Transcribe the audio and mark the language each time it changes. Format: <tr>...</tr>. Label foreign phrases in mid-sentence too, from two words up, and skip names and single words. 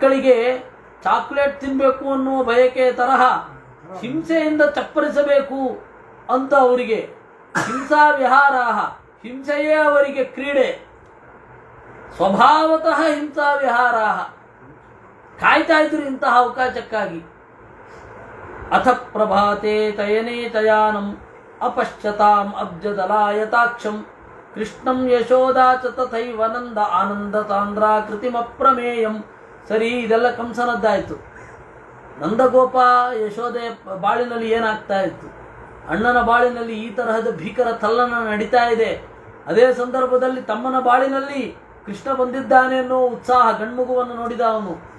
<kn>ಮಕ್ಕಳಿಗೆ ಚಾಕ್ಲೇಟ್ ತಿನ್ನಬೇಕು ಅನ್ನುವ ಬಯಕೆ ತರಹ ಹಿಂಸೆಯಿಂದ ಚಪ್ಪರಿಸಬೇಕು ಅಂತ ಅವರಿಗೆ</kn> <sa>ಹಿಂಸಾ ವಿಹಾರಾಹ,</sa> <kn>ಹಿಂಸೆಯೇ ಅವರಿಗೆ ಕ್ರೀಡೆ,</kn> <sa>ಸ್ವಭಾವತಃ ಹಿಂಸಾ ವಿಹಾರಾಹ,</sa> <kn>ಕಾಯ್ತಾ ಇದ್ರು ಇಂತಹ ಅವಕಾಶಕ್ಕಾಗಿ.</kn> <sa>ಅಥ ಪ್ರಭಾತೆ ತಯನೇ ತಯಾನಂ ಅಪಶ್ಯತಾಂ ಅಬ್ಜದಲಾಯತಾಕ್ಷಂ ಕೃಷ್ಣಂ ಯಶೋದಾ ಚ ತಥೈವ ನಂದ ಆನಂದ ತಾಂದ್ರಾಕೃತಿಮಪ್ರಮೇಯಂ.</sa> <kn>ಸರಿ, ಇದೆಲ್ಲ ಕಂಸನದ್ದಾಯಿತು. ನಂದಗೋಪ ಯಶೋದೆ ಬಾಳಿನಲ್ಲಿ ಏನಾಗ್ತಾ ಇತ್ತು? ಅಣ್ಣನ ಬಾಳಿನಲ್ಲಿ ಈ ತರಹದ ಭೀಕರ ತಲ್ಲನ ನಡೀತಾ ಇದೆ. ಅದೇ ಸಂದರ್ಭದಲ್ಲಿ ತಮ್ಮನ ಬಾಳಿನಲ್ಲಿ ಕೃಷ್ಣ ಬಂದಿದ್ದಾನೆ ಅನ್ನೋ ಉತ್ಸಾಹ, ಗಂಡ್ಮಗುವನ್ನು ನೋಡಿದ ಅವನು.</kn>